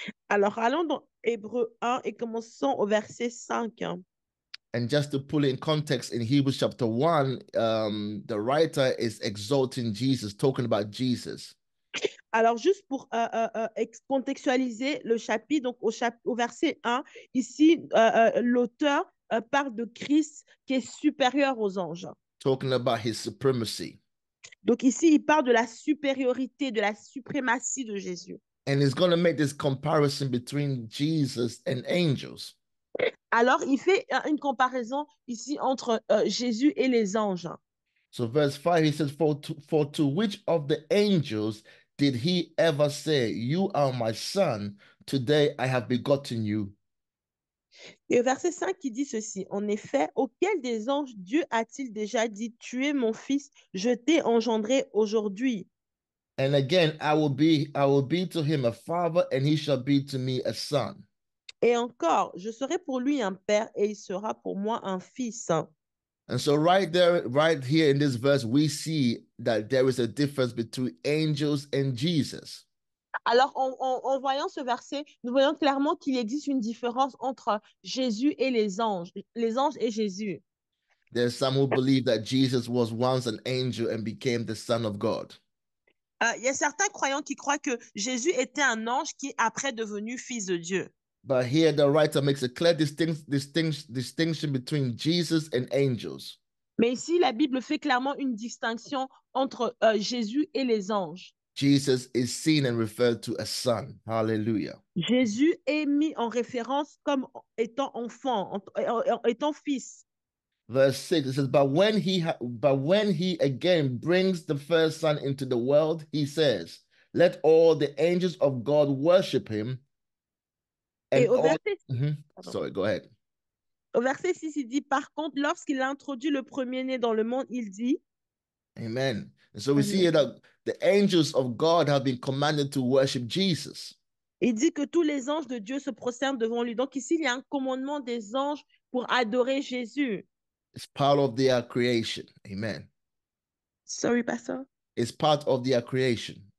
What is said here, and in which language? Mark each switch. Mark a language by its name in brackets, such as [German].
[French] Alors, allons dans Hébreux 1 et commençons au verset 5. [English] And just to pull it in context, in Hebrews chapter 1, the writer is exalting Jesus, talking about Jesus. [French] Alors, juste pour contextualiser le chapitre, donc au verset 1, ici, l'auteur parle de Christ qui est supérieur aux anges. [English] Talking about his supremacy. [French] Donc ici, il parle de la supériorité, de la suprématie de Jésus. [English] And he's going to make this comparison between Jesus and angels. [French] Alors, il fait une comparaison ici entre Jésus et les anges. [English] So verse 5, he says, for to which of the angels did he ever say, you are my son, today I have begotten you? [French] Et au verset 5, il dit ceci, en effet, auquel des anges Dieu a-t-il déjà dit, tu es mon fils, je t'ai engendré aujourd'hui. [English] And again, I will be to him a father, and he shall be to me a son. [French] Et encore, je serai pour lui un père et il sera pour moi un fils. [English] And so right there, right here in this verse, we see that there is a difference between angels and Jesus. [French] Alors, en voyant ce verset, nous voyons clairement qu'il existe une différence entre Jésus et les anges et Jésus. [English] There's some who believe that Jesus was once an angel and became the Son of God. [French] Il y a certains croyants qui croient que Jésus était un ange qui est après devenu fils de Dieu. [English] But here the writer makes a clear distinction between Jesus and angels. [French] Mais ici, la Bible fait clairement une distinction entre Jésus et les anges. [English] Jesus is seen and referred to as son. Hallelujah. [French] Jésus est mis en référence comme étant enfant, étant fils. [English] Verse 6, it says, but when he again brings the first son into the world, he says, let all the angels of God worship him. And [French] Et au verset, [English] sorry, go ahead. [French] Au verset 6, il dit, par contre, lorsqu'il a introduit le premier-né dans le monde, il dit, Amen. [English] And so we see here that the angels of God have been commanded to worship Jesus. [French] Il dit que tous les anges de Dieu se prosternent devant lui. Donc ici, il y a un commandement des anges pour adorer Jésus. [English] It's part of their creation. Amen. Sorry, pastor. It's part of their creation.